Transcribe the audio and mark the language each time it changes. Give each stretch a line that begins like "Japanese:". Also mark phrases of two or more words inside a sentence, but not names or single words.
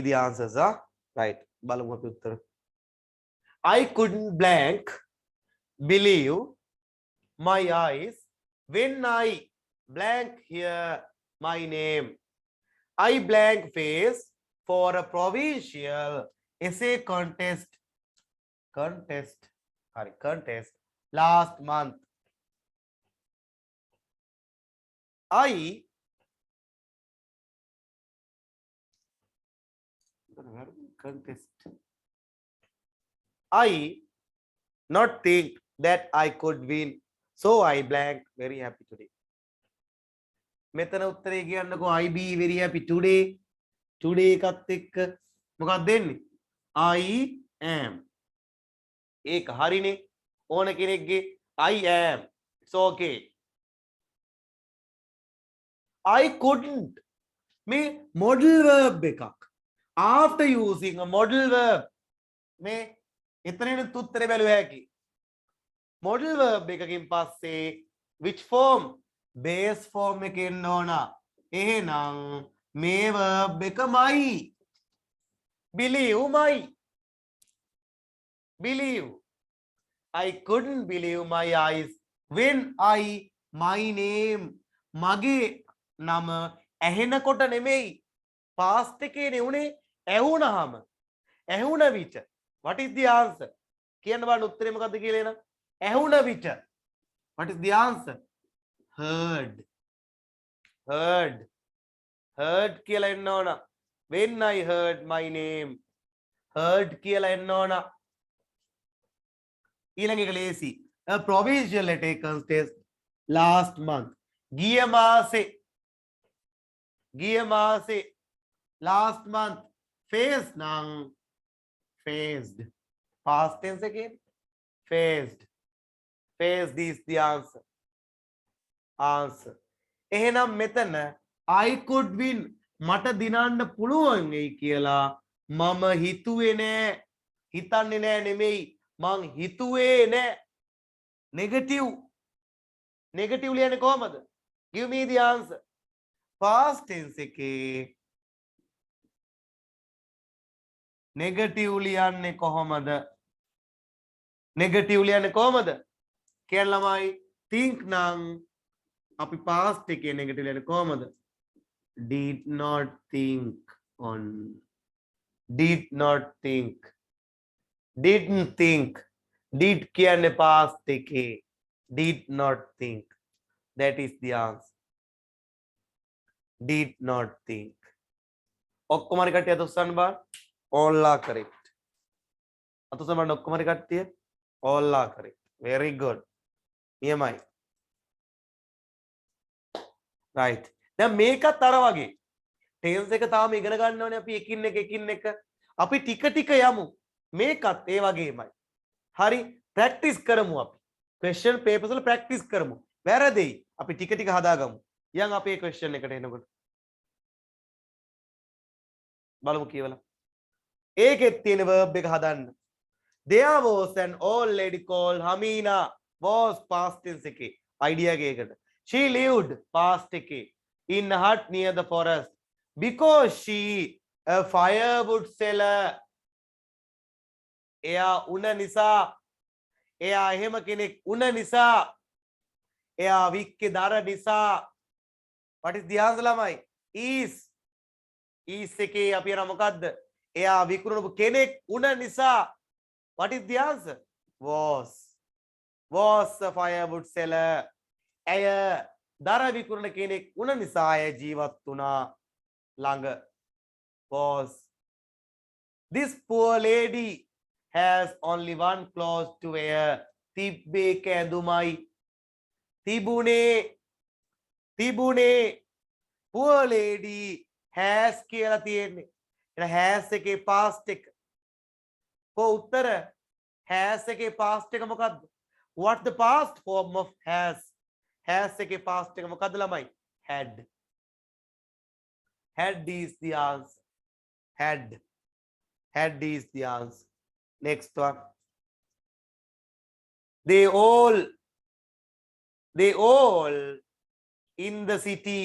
English: the answers right
Sinhala: බලමු අපි උත්තර
English: I couldn't blank believe my eyes when I blank hear my name I blank face for a provincial essay contest last month I not think that I could win so I blank very happy today
Sinhala: මෙතන උත්තරේ කියන්නකෝ
English: I be very happy today
Sinhala: එකත් එක්ක මොකක්ද දෙන්නේ
English: I am
Sinhala: ඒක හරිනේ ඕන කෙනෙක්ගේ
English: I am it's okay I couldn't මේ modal verb එකක් after using a modal verb
Sinhala: මේ එතනින් උත්තරේ බැලුව හැකි
English: modal verb
Sinhala: එකකින් පස්සේ
English: which form base form
Sinhala: එකේ එන්න ඕන එහෙනම් මේ verb එකමයි
English: believe I couldn't believe my eyes when I my name
Sinhala: මගේ නම ඇහෙනකොට නෙමෙයි
English: past
Sinhala: එකේ නෙවුනේ ඇහුණ විට
English: what is the answer
Sinhala: කියන්න බලන්න උත්තරේ මොකද්ද කියලා එන ඇහුණ විට
English: what is the answer heard
Sinhala: කියලා එන්න ඕන
English: when I heard my name heard
Sinhala: කියලා එන්න ඕන ඊළඟ එක ලේසි
English: a provincial letter contest last month
Sinhala: ගිය මාසේ
English: last month face නම් faced past tense again faced is the
Sinhala: answer එහෙනම් මෙතන
English: I could win
Sinhala: මට දිනන්න පුළුවන් වෙයි කියලා මම හිතුවේ නෑ හිතන්නේ නෑ නෙමෙයි මං හිතුවේ නෑ negative ලියන්නේ කොහමද
English: give me the answer past tense
Sinhala: එකේ
English: negative
Sinhala: ලියන්නේ කොහමද කියන ළමයි
English: think
Sinhala: නම් අපි
English: past එකේ negative
Sinhala: ලියන්නේ කොහමද
English: did not think didn't think did කියන්නේ past එකේ did not think. That is the answer. Did not think.
Sinhala: ඔක්කොම හරි කට්ටිය අත උස්සන්න බා.
English: All are correct.
Sinhala: අත උස්සන්න බලන්න ඔක්කොම හරි කට්ටිය.
English: All are correct. Very good.
Sinhala: නියමයි. right. දැන් මේකත් අර වගේ. ටේල්ස් එක තාම ඉගෙන ගන්නවනේ අපි එකින් එක. අපි ටික ටික යමු. මේකත් ඒ වගේමයි. හරි ප්‍රැක්ටිස් කරමු අපි. ක්වෙස්චන් පේපර්ස් වල ප්‍රැක්ටිස් කරමු. වැරදෙයි. අපි ටික ටික හදාගමු. යන් අපේ ක්වෙස්චන් එකට එනකොට. බලමු කියවලා. ඒකෙත් තියෙන verb එක හදන්න.
English: There was an old lady called Hamina. Was past tense එකේ. idea එකකට. She lived past එකේ. In a hut near the forest. Because she a firewood seller.
Sinhala: එයා උන නිසා එයා එහෙම කෙනෙක් උන නිසා එයා වික්කේ දර නිසා
English: what is the answer
Sinhala: ළමයි is එකේ අපි යන මොකද්ද එයා විකුණපු කෙනෙක් උන නිසා
English: what is the answer was a firewood seller
Sinhala: එය දර විකුණන කෙනෙක් උන නිසා එය ජීවත් වුණා ළඟ
English: was this poor lady has only one clothes to wear. Tibbe kændumai. Tibune. Poor lady has
Sinhala: කියලා තියෙන්නේ. එන has එකේ past එක. කො උත්තර has එකේ past එක මොකද්ද?
English: What the past form of has?
Sinhala: Has එකේ past එක මොකද්ද ළමයි?
English: Had. Had is the answer. Had is the answer. Next one. They all in the city.